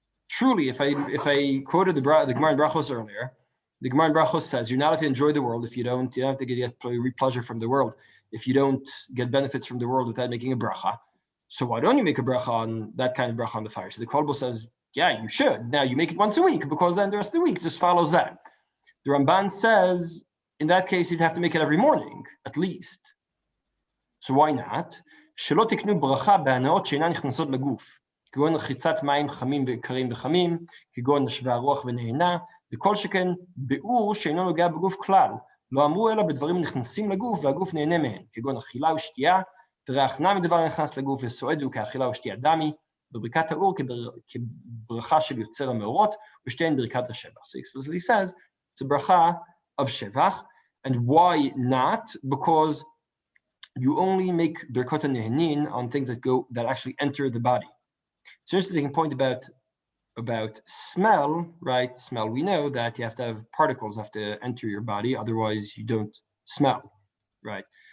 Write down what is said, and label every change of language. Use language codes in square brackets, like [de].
[en] Truly, if I quoted the Gemara in Brachos earlier, the Gemara in Brachos says you're not allowed to enjoy the world if you don't have to get pleasure from the world, if you don't get benefits from the world without making a bracha. So why don't you make a bracha on that kind of bracha on the fire? So the Kolbo says, yeah, you should. Now you make it once a week, because then the rest of the week just follows that. The Ramban says, in that case, you'd have to make it every morning, at least. So why not? [he] שלא תקנו ברכה בהנאות שאינן נכנסות לגוף, כגון רחיצת מים חמים וקרים וחמים, כגון נשבה הרוח ונהנה, וכל שכן ביאור שאינו נוגע בגוף כלל. לא אמרו אלא בדברים נכנסים לגוף והגוף נהנה מהם, כגון אכילה ושתייה, וריח נע מדבר נכנס לגוף וסועד הוא כאכילה ושתייה דמי, בברכת האור כברכה של יוצר המאורות, ושתיהן ברכת השבח. [en] So explicitly says it's a bracha of shevach. And why not? Because you only make birkot nehenin on things that actually enter the body. So interesting point about smell, right? Smell, we know that you have to have particles have to enter your body, otherwise you don't smell, right?